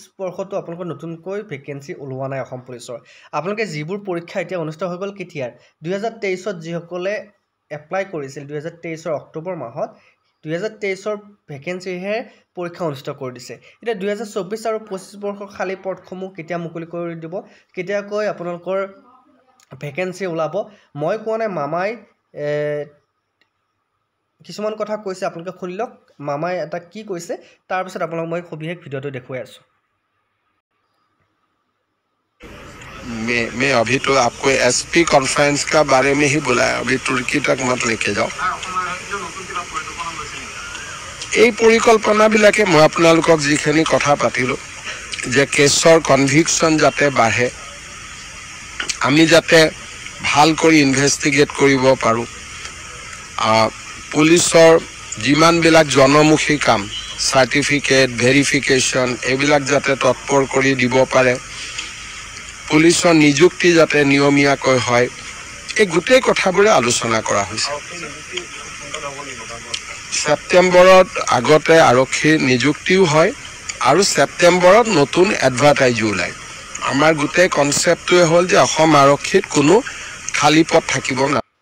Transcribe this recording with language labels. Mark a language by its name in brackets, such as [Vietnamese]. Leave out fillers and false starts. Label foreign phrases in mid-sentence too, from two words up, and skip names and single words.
[Assamese] বৰ্ষতো আপোনালোকৰ নতুনকৈ ভেকেন্সি ওলোৱা নাই অসম পুলিচৰ আপোনালোকে যিবোৰ পৰীক্ষা এতিয়া অনুষ্ঠিত হৈ গ'ল কেতিয়াৰ 2023ত যিসকলে এপ্লাই কৰিছিল 2023ৰ অক্টোবৰ মাহত 2023ৰ ভেকেন্সিহে পৰীক্ষা অনুষ্ঠিত কৰি দিছে এতিয়া 2024 আৰু 25 বৰ্ষৰ খালী পদসমূহ কেতিয়া মুকলি কৰি দিব কেতিয়াকৈ আপোনালোকৰ ভেকেন্সি ওলাব মই কোৱা নাই মামাই কিছুমান কথা কৈছে আপোনালোকে শুনি লওক মামাই এটা কি কৈছে তাৰ পিছত আপোনালোক মই সবিশেষ ভিডিঅ'টো দেখুৱাই আছোঁ [Hindi] मैं अभी तो आपको एसपी कॉन्फ्रेंस का बारे में ही बुलाया अभी तुर्की तक मत लेके जाओ [Assamese] এই পৰিকল্পনাবিলাকে মই আপোনালোকক যিখিনি কথা পাতিলো যে কেছৰ কনভিকশন যাতে বাঢ়ে আমি যাতে ভাল কৰি ইনভেষ্টিগেট কৰিব পাৰো পুলিচৰ যিমানবিলাক জনমুখী কাম [English] certificate verification [Assamese] এইবিলাক যাতে তৎপৰ কৰি দিব পাৰে পুলিচৰ নিযুক্তি যাতে নিয়মীয়াকৈ হয় এই গোটেই কথাবোৰে আলোচনা কৰা হৈছে সেপ্টেম্বৰত আগতে আৰক্ষী নিযুক্তিও হয় আৰু সেপ্টেম্বৰত নতুন এডভাৰটাইজো ওলায় আমাৰ গোটেই কনসেপ্টটোৱে হ'ল যে অসম আৰক্ষীত কোনো খালী পদ থাকিব না